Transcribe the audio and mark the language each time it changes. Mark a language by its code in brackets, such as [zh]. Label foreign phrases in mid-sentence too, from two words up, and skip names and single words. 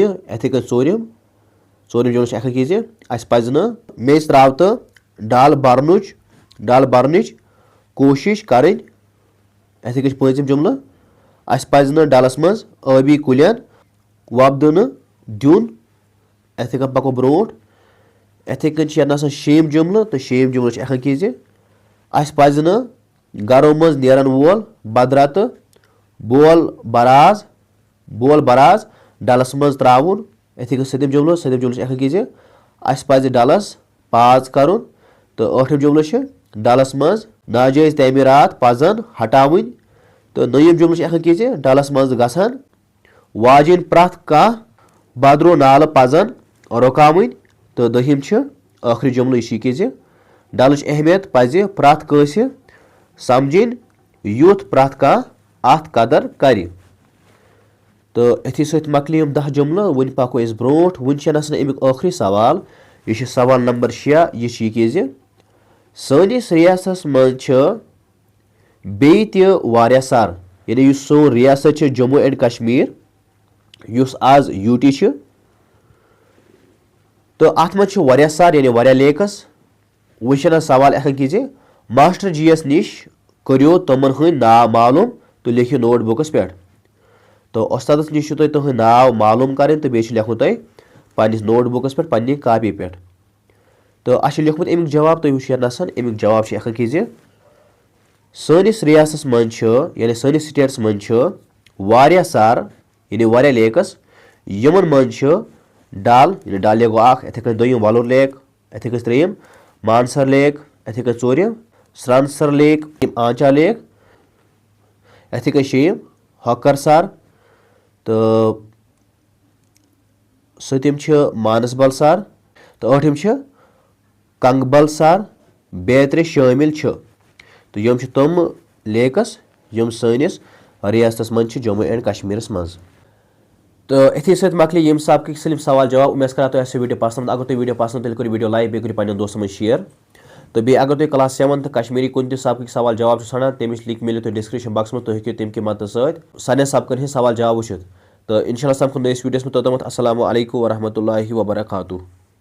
[ks] अथे कन चोरम जुमल एख कि अस पज न मेज त्राव तो डल बरनच कोशिश करें अथे कन 5 जुमल अस पज न डलस मज आबी कुलियन वपदन दिन अथे कन पको ब्रोट अथे कन शेम जुमल तो शेम जुमल एख कि अस पज न गरों मज नेरन वोल बदरत बोल बराज डलस मज त्रावन अथे कन 7 जुमल एख कि अस पज डलस पाज करुन तो 8 जुमल डलस मज नाजायज तमीरात पजन हटावन तो 9 जुमल एख कि डलस मज गसन वाजिन प्रथ कह बदरो नाल पजन रुकावन तो 10 आखिरी जुमल यह कि डलच अहमियत पज प्रथ कस समझन युथ प्रथ कह अत कदर कर तो अथी सत मकल 10 जुमल वन पको ब्रोट वन अमुक आखिरी सवाल यह सवाल नंबर 6 यह कि सनिस रियासस मज बे तह सर यानी सोन रियासत जम्मू एंड कश्मीर युस आज यूटी तो अत मज सर यानी वारिया लेकस वन सवाल एख कि मास्टर जी एस निश करो तमन हंद नाव मालूम तो लिखियो नोट बुकस पे तो उस्तादस निश तुम नाव मालूम करें तो बे लिखुन तुम पन्निस नोट बुकस पे पन्नी कापी पे तो अस लिखमुत अमुक जवाब तुम वुचन अमुक जवाब एख कि सनिस रियासस मज यानी सनिस स्टेट्स मज वारिया सर यानी वारिया लेकस यमन मज डल यानी डल लेक गो अथे कन दोयम वलुर लेक अथे कन त्रेयम मानसर लेक अथे कन चोरम सरानसर लेक आंचा लेक अथे कन शेम हॉकर सर तो सतम मानसबल सर तो 8 कंगबल सर बेतरे शामिल तो यम तम लेकस यम सनिस रियासत मज जम्मू एंड कश्मीर मज तो अथी सत मकल यम सबक सवाल जवाब उम्मीद करा तुम वीडियो पसंद अगर तुम वीडियो पसंद तेल करो वीडियो लाइक बे करो पन्न दोस्तन मज शेयर तो बे अगर तुम क्लास 7th कश्मीरी कुन सबक सवाल जवाब ाना तमिस लिंक मिले तो [en] description box [ks] में, तुम हेको तम कि मदद सत्य सारे सबकन हज सवाल जवाब वुचित। तो इंशाल्लाह समखो नयस वीडियोस में, तोतमत [ar] السلام عليكم ورحمة الله وبركاته.